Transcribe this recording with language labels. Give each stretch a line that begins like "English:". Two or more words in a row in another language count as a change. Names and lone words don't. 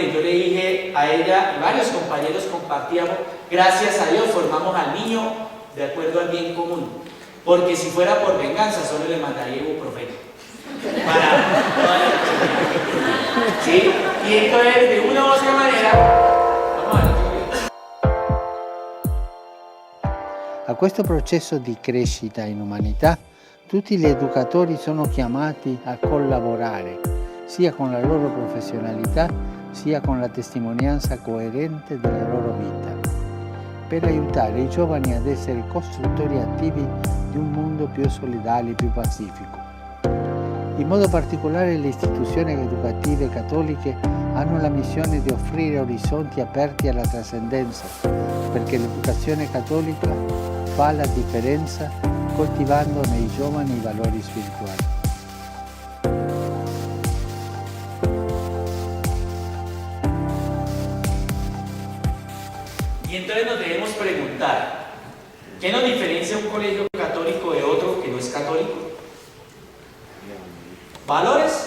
Spanish: Y yo le dije a ella, y varios compañeros compartíamos, gracias a Dios formamos al niño de acuerdo al bien común, porque si fuera por venganza solo le mandaría ibuprofeno ¿sí? Y entonces de una u otra manera vamos a ver.
Italian: A questo processo di crescita in umanità tutti gli educatori sono chiamati a collaborare sia con la loro professionalità sia con la testimonianza coerente della loro vita, per aiutare i giovani ad essere costruttori attivi di un mondo più solidale e più pacifico. In modo particolare le istituzioni educative cattoliche hanno la missione di offrire orizzonti aperti alla trascendenza, perché l'educazione cattolica fa la differenza coltivando nei giovani i valori spirituali.
Spanish: Y entonces nos debemos preguntar, ¿qué nos diferencia un colegio católico de otro que no es católico? ¿Valores?